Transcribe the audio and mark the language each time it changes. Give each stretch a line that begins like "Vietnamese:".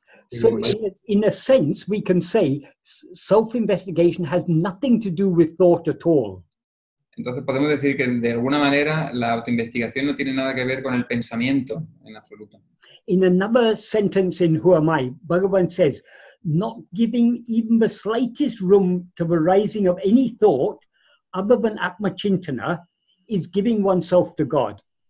English: So in a sense, we can say self-investigation has nothing to do with thought at all.
Spanish: Entonces podemos decir que de alguna manera la autoinvestigación no tiene nada que ver con el pensamiento en absoluto.
English: In another sentence in Who Am I, Bhagavan says, not giving even the slightest room to the rising of any thought other than Atma-chintana is giving oneself to God.